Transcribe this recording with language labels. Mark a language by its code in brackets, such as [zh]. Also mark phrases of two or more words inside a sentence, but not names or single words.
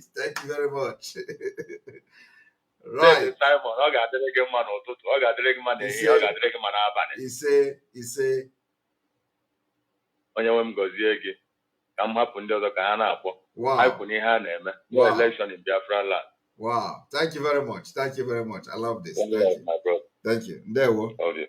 [en] Thank you very much. Right. [ig] Ise. Onye nwe m gọzie gị ka m hapụ ndị ọzọ ka ha na-akpọ. [en] Wow. [ig] Anyị kwụ n'ihe a na-eme. [en] No election in Biafra land. Wow. Thank you very much. Thank you very much. I love this. Thank you. My brother. Thank you. [ig] Ndewo. [en] Okay.